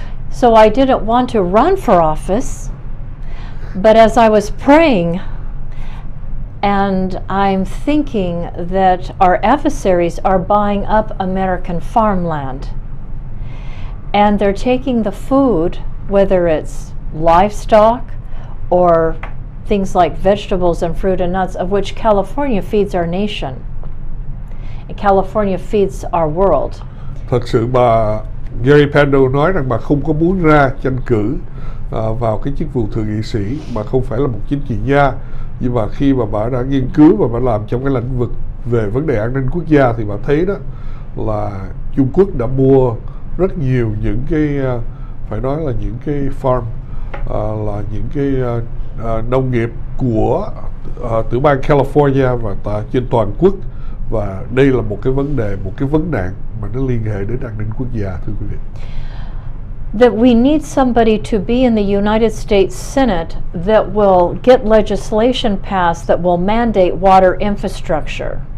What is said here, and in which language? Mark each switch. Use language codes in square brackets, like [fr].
[en] So I didn't want to run for office, but as I was praying and I'm thinking that our adversaries are buying up American farmland and they're taking the food, whether it's livestock or things like vegetables and fruit and nuts, of which California feeds our nation. And California feeds our world. [vi] Thật sự bà Gary Pandol nói rằng bà không có muốn ra tranh cử vào cái chức vụ thượng nghị sĩ. Bà không phải là một chính trị gia, nhưng mà khi mà bà đã nghiên cứu và bà làm trong cái lĩnh vực về vấn đề an ninh quốc gia thì bà thấy đó là Trung Quốc đã mua rất nhiều những cái phải nói là những cái farm, là những cái nông nghiệp của tiểu bang California và trên toàn quốc. Và đây là một cái vấn đề, một cái vấn nạn mà nó liên hệ đến an ninh quốc gia, thưa quý vị. [en] That we need somebody to be in the United States Senate that will get legislation passed that will mandate water infrastructure.